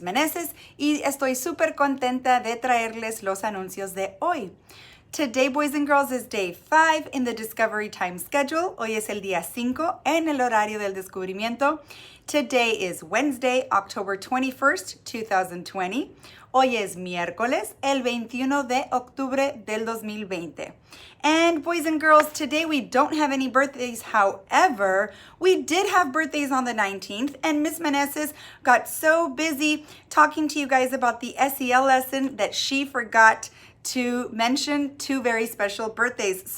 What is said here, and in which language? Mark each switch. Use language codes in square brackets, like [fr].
[es] Meneses, y estoy súper contenta de traerles los anuncios de hoy. [en] Today, boys and girls, is day 5 in the Discovery Time schedule. [es] Hoy es el día 5 en el horario del descubrimiento. [en] Today is Wednesday, October 21st, 2020. [es] Hoy es miércoles, el 21 de octubre del 2020. [en] And boys and girls, today we don't have any birthdays. However, we did have birthdays on the 19th, and Miss Meneses got so busy talking to you guys about the SEL lesson that she forgot to mention two very special birthdays.